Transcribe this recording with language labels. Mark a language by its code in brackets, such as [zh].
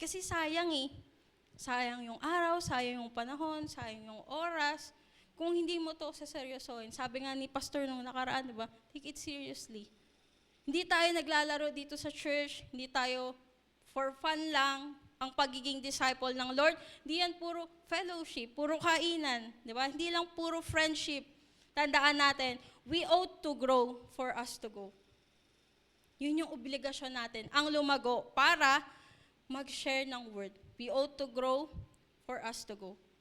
[tl] Kasi sayang eh. Sayang yung araw, sayang yung panahon, sayang yung oras. kung hindi mo to saseryosohin, sabi nga ni Pastor nung nakaraan, di ba? [en] Take it seriously. [tl] Hindi tayo naglalaro dito sa church, hindi tayo for fun lang ang pagiging disciple ng Lord. Hindi yan puro fellowship, puro kainan, di ba? Hindi lang puro friendship. Tandaan natin, [en] we ought to grow for us to go. [tl] Yun yung obligasyon natin, ang lumago para mag-share ng word. [en] We ought to grow for us to go.